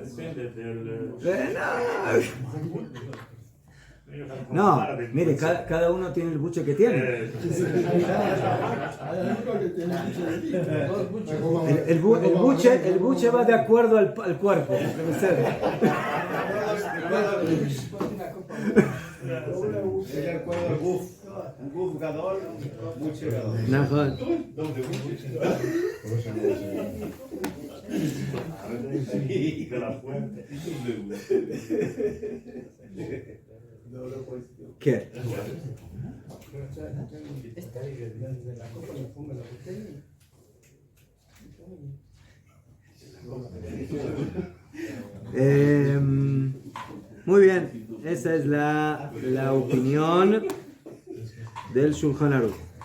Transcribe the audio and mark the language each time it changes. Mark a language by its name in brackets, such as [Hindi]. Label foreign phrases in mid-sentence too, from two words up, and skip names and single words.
[Spanish] No, mire, cada uno tiene el buche que tiene. El buche va de acuerdo al cuerpo. Debe ser. Es de acuerdo al [Hebrew] גוף גדול, [Spanish] buche gadol. Najón. ¿Qué? Muy bien, esa es la opinión del Shulchan Aruch.